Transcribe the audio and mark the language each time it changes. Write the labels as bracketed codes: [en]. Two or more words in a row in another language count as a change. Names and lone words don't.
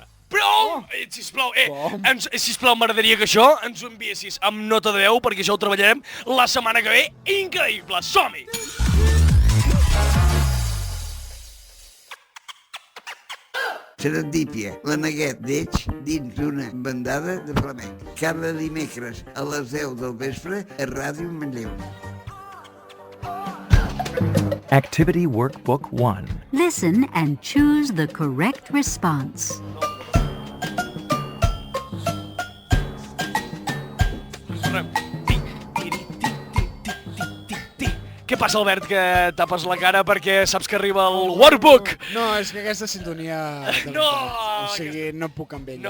[ca] Però, sisplau, m'agradaria que això ens ho enviessis amb nota de veu, perquè això ho treballarem la setmana que ve. Increïble, som-hi! Serendípia, la neguet d'Eix dins d'una bandada de flamenc. Cada dimecres a les 10 del vespre a Ràdio Manlleu. [en] Activity Workbook 1. Listen and choose the correct response. [ca] Què passa, Albert, que tapes la cara perquè saps que arriba el workbook? No, és que aquesta sintonia... No! O sigui, no puc amb ella.